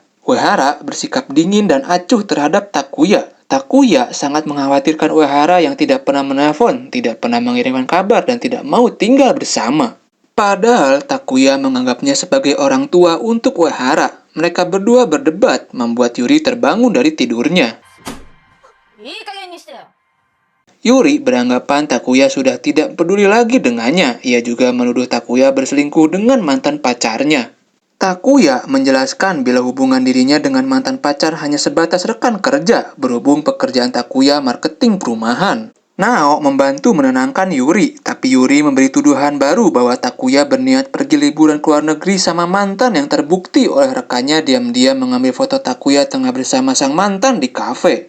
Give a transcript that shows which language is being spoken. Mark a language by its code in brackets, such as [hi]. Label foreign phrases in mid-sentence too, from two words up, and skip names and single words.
[id] Uehara bersikap dingin dan acuh terhadap Takuya. Takuya sangat mengkhawatirkan Uehara yang tidak pernah menelpon, tidak pernah mengirimkan kabar, dan tidak mau tinggal bersama. Padahal Takuya menganggapnya sebagai orang tua untuk Uehara. Mereka berdua berdebat, membuat Yuri terbangun dari tidurnya. [ja] いい加減にしてよ [id] Yuri beranggapan Takuya sudah tidak peduli lagi dengannya. Ia juga menuduh Takuya berselingkuh dengan mantan pacarnya. Takuya menjelaskan bila hubungan dirinya dengan mantan pacar hanya sebatas rekan kerja, berhubung pekerjaan Takuya marketing perumahan. Nao membantu menenangkan Yuri, tapi Yuri memberi tuduhan baru bahwa Takuya berniat pergi liburan ke luar negeri sama mantan yang terbukti oleh rekannya diam-diam mengambil foto Takuya tengah bersama sang mantan di kafe.